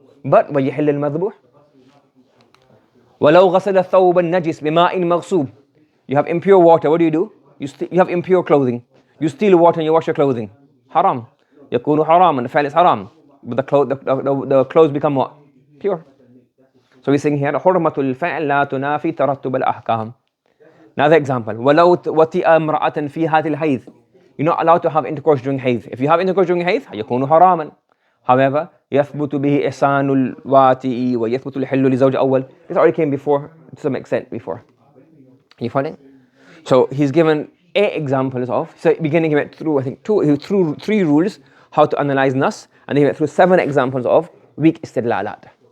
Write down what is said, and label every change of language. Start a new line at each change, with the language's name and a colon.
English: But
Arabic: ويحل المذبوح. ولو غسل الثوب النجس بماء مغصوب.
English: You have impure water. What do? You have impure clothing. You steal water and you wash your clothing. Haram.
Arabic: يكون حراما.
English: The fact is haram. But the clothes become what? Pure. So we're saying here,
Arabic: حرمة الفعل لا تنافي ترتب الأحكام.
English: Another example.
Arabic: ولو وطئ امرأة في هذه الحيض.
English: You're not allowed to have intercourse during hayd. If you have intercourse during hayd,
Arabic: يكون حراما.
English: However,
Arabic: يثبت به إحسان الواتئ ويثبت الحل لزوج أول.
English: This already came before, to some extent before. You following? So he's given 8 examples of, so beginning he went through, I think, through 3 rules, how to analyze nas, and he went through 7 examples of weak istidlalat.